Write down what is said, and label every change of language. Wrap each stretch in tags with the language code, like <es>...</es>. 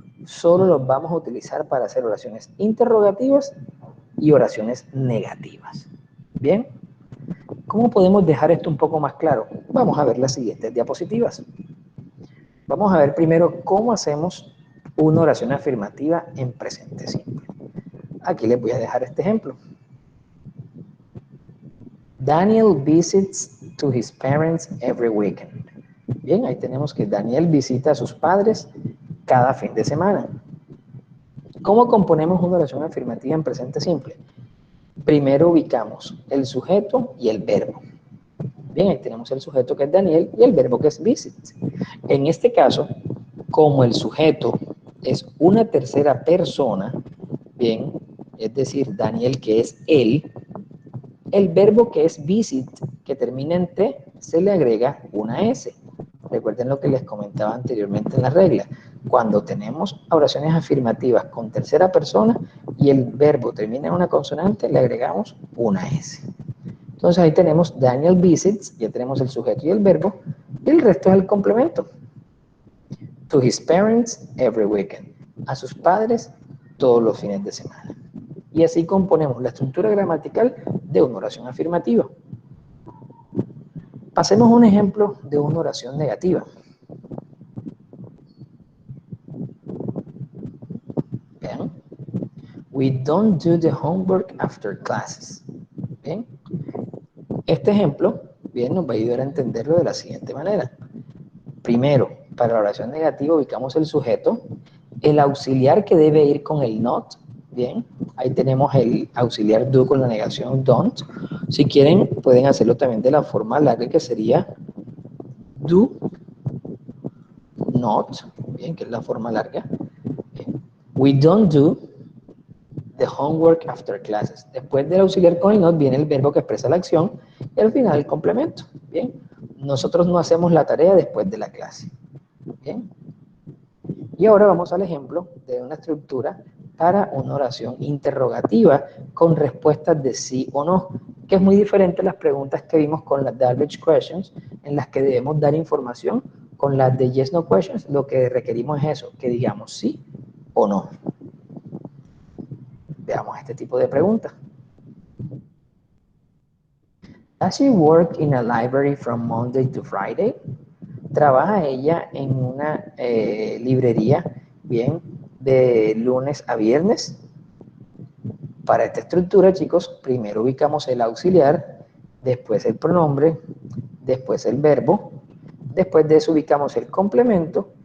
<es>Solo los vamos a utilizar para hacer oraciones interrogativas y oraciones negativas. ¿Bien? ¿Cómo podemos dejar esto un poco más claro? Vamos a ver las siguientes diapositivas. Vamos a ver primero cómo hacemos una oración afirmativa en presente simple. Aquí les voy a dejar este ejemplo.</es> <en>Daniel visits to his parents every weekend.</en> <es>Bien, ahí tenemos que Daniel visita a sus padres cada fin de semana. ¿Cómo componemos una oración afirmativa en presente simple? Primero ubicamos el sujeto y el verbo. Bien, ahí tenemos el sujeto que es Daniel y el verbo que es visit. En este caso, como el sujeto es una tercera persona, bien, es decir, Daniel que es él, el verbo que es visit, que termina en T, se le agrega una S. Recuerden lo que les comentaba anteriormente en la regla. Cuando tenemos oraciones afirmativas con tercera persona y el verbo termina en una consonante, le agregamos una S. Entonces ahí tenemos Daniel visits, ya tenemos el sujeto y el verbo, y el resto es el complemento.</es> <en>To his parents every weekend.</en> <es>A sus padres todos los fines de semana. Y así componemos la estructura gramatical de una oración afirmativa. Pasemos a un ejemplo de una oración negativa. Bien.</es> <en>We don't do the homework after classes.</en> <es>Bien. Este ejemplo, bien, nos va a ayudar a entenderlo de la siguiente manera. Primero, para la oración negativa ubicamos el sujeto, el auxiliar que debe ir con el not. Bien, ahí tenemos el auxiliar do con la negación don't. Si quieren, pueden hacerlo también de la forma larga que sería do not, bien, que es la forma larga. Bien.</es> <en>We don't do the homework after classes.</en> <es>Después del auxiliar con el not viene el verbo que expresa la acción y al final el complemento. Bien, nosotros no hacemos la tarea después de la clase. Bien. Y ahora vamos al ejemplo de una estructura para una oración interrogativa con respuestas de sí o no, que es muy diferente a las preguntas que vimos con las garbage questions, en las que debemos dar información. Con las de yes no questions, lo que requerimos es eso, que digamos sí o no. Veamos este tipo de preguntas.</es> <en>Does she work in a library from Monday to Friday?</en> <es>¿Trabaja ella en una librería, bien, de lunes a viernes? Para esta estructura, chicos, primero ubicamos el auxiliar, después el pronombre, después el verbo, después de eso ubicamos el complemento</es>